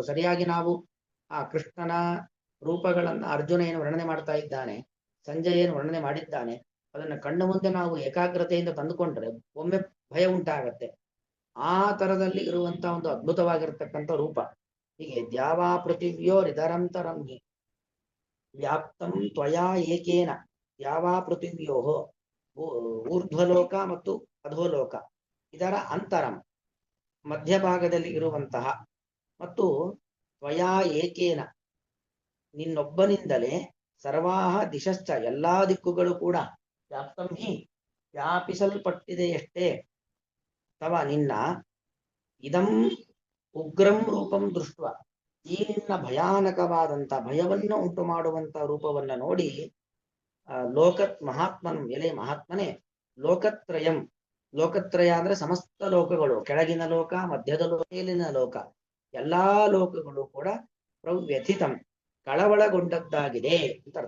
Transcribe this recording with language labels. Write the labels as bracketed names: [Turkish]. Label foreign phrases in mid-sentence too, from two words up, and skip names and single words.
[Kannada] ಸರಿಯಾಗಿ ನಾವು ಆ ಕೃಷ್ಣನ ರೂಪಗಳನ್ನ ಅರ್ಜುನ ಏನು ವರ್ಣನೆ ಮಾಡ್ತಾ ಇದ್ದಾನೆ, ಸಂಜಯ್ ಏನು ವರ್ಣನೆ ಮಾಡಿದ್ದಾನೆ, ಅದನ್ನ ಕಣ್ಣು ಮುಂದೆ ನಾವು ಏಕಾಗ್ರತೆಯಿಂದ ತಂದುಕೊಂಡ್ರೆ ಒಮ್ಮೆ ಭಯ ಉಂಟಾಗತ್ತೆ. ಆ ತರದಲ್ಲಿ ಇರುವಂತ ಒಂದು ಅದ್ಭುತವಾಗಿರ್ತಕ್ಕಂಥ ರೂಪ. [Sanskrit] ಹೀಗೆ ದ್ಯಾವಾ ಪೃಥಿವ್ಯೋ ನಿಧರಂತರಂ ಹಿ ವ್ಯಾಪ್ತಂ ತ್ವಯಾ ಏಕೇನ. ದ್ಯಾವಾ ಪೃಥಿವ್ಯೋ, [Kannada] ಊರ್ಧ್ವಲೋಕ ಮತ್ತು ಅಧೋಲೋಕ, ಇದರ ಅಂತರಂ, ಮಧ್ಯಭಾಗದಲ್ಲಿ ಇರುವಂತಹ, ಮತ್ತು [Sanskrit] ತ್ವಯಾ ಏಕೇನ, [Kannada] ನಿನ್ನೊಬ್ಬನಿಂದಲೇ, [Sanskrit] ಸರ್ವಾಹ ದಿಶಶ್ಚ, [Kannada] ಎಲ್ಲಾ ದಿಕ್ಕುಗಳು ಕೂಡ, [Sanskrit] ವ್ಯಾಪ್ತಂ ಹಿ, ವ್ಯಾಪಿಸಲ್ಪಟ್ಟಿದೆಯಷ್ಟೇ, ತವ ನಿನ್ನ, ಇದಂ ಉಗ್ರಂ ರೂಪಂ ದೃಷ್ಟ, [Kannada] ಈ ನಿನ್ನ ಭಯಾನಕವಾದಂತ ಭಯವನ್ನು ಉಂಟು ಮಾಡುವಂತ ರೂಪವನ್ನ ನೋಡಿ [Sanskrit] ಲೋಕತ್ ಮಹಾತ್ಮನ್, [Kannada] ಎಲೆ ಮಹಾತ್ಮನೇ, ಲೋಕತ್ರಯಂ, ಲೋಕತ್ರಯ ಅಂದ್ರೆ ಸಮಸ್ತ ಲೋಕಗಳು, ಕೆಳಗಿನ ಲೋಕ, ಮಧ್ಯದ ಲೋಕ, ಮೇಲಿನ ಲೋಕ, ಎಲ್ಲಾ ಲೋಕಗಳು ಕೂಡ ಪ್ರವ್ಯಥಿತಂ, ಕಳವಳಗೊಂಡದ್ದಾಗಿದೆ ಅಂತ ಅರ್ಥ.